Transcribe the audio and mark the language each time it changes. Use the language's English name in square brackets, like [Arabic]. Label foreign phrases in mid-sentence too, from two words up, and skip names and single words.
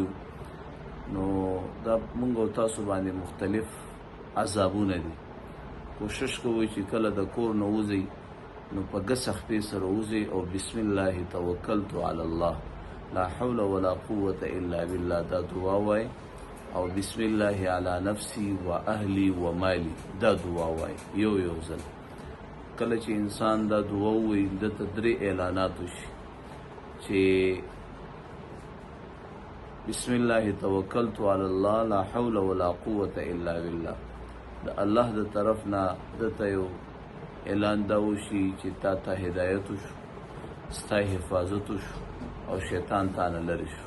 [Pashto] نو دا موږ او تاسو باندې مختلف عذابونه دي. کوشش کوئ چې کله د کور نه وځئ نو په ګسه خپې سره وځئ او [Arabic] بسم الله توکلت علی الله لا حول ولا قوة الا بالله [Pashto] دا دعا وای، او [Arabic] بسم الله علی نفسی و اهلی و مالی [Pashto] دا دعا وای یو ځل. کله چې انسان دا دعا وایي دته 3 اعلانات وشي چې [Arabic] بسم الله توکلت علی الله لا حول ولا قوة الا بالله، [Pashto] د الله د طرف نه دته یو اعلان دا وشي چې تا ته هدایت وشو، ستا حفاظت وشو او شیطان تا نه لرې شو.